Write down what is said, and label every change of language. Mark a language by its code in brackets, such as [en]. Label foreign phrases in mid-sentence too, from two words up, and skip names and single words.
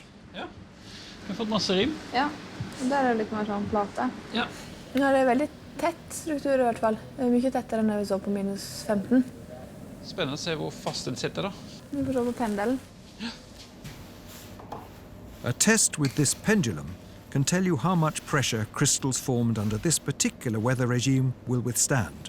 [no] Ja, vi har fått masse rim. Ja, og der er det litt mer sånn plate. Ja. Men her er det veldig tett struktur i hvert fall. Det er mye tettere enn det vi så på minus 15. Spennende å se hvor fast det sitter da. Vi får se på pendelen. [en] A test with this pendulum can tell you how much pressure crystals formed under this particular weather regime will withstand.